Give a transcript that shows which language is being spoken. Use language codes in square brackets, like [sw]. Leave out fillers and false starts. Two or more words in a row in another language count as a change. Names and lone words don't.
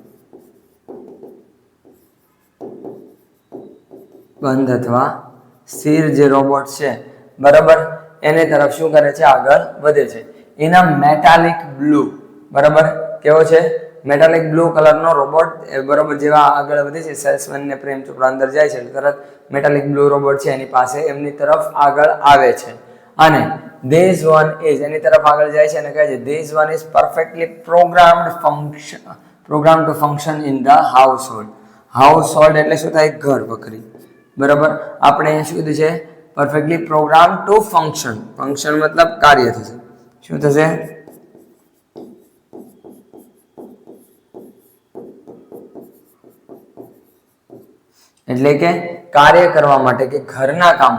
[gu] બંધ અથવા સ્થિર જે રોબોટ છે, બરાબર, એની તરફ શું કરે છે? આગળ વધે છે. એના [en] metallic blue. [gu] બરાબર, કેવો છે? [en] metallic blue [gu] કલરનો રોબોટ. બરાબર, જેવા આગળ વધે છે સેલ્સમેન ને પ્રેમ ચોપડા અંદર જાય છે તરત [en] metallic blue [gu] રોબોટ છે એની પાસે, એમની તરફ આગળ આવે છે. [en] અને this one is [gu] એની તરફ આગળ જાય છે અને કહે છે [en] this one is perfectly programmed to function in the household. [gu] હાઉસહોલ્ડ એટલે શું થાય? ઘર વખરી. બરાબર, આપણે અહીંયા શું કીધું છે? [en] perfectly program to function. [gu] ફંક્શન મતલબ કાર્ય થશે. શું થશે? એટલે કે કાર્ય કરવા માટે, કે ઘરના કામ.